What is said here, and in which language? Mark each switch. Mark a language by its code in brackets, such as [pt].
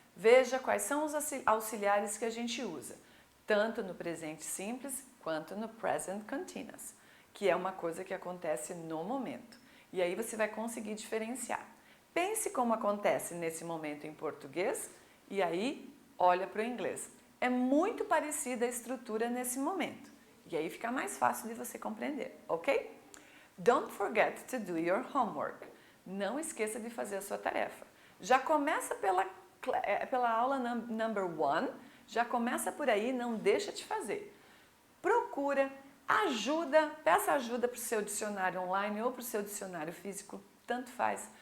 [pt] Veja quais são os auxiliares que a gente usa, tanto no presente simples quanto no present continuous, que é uma coisa que acontece no momento. E aí você vai conseguir diferenciar. Pense como acontece nesse momento em português e aí olha para o inglês. É muito parecida a estrutura nesse momento. E aí fica mais fácil de você compreender, ok? [en] Don't forget to do your homework. [pt] Não esqueça de fazer a sua tarefa. Já começa pela aula number 1, já começa por aí, não deixa de fazer. Procura ajuda, peça ajuda para o seu dicionário online ou para o seu dicionário físico, tanto faz.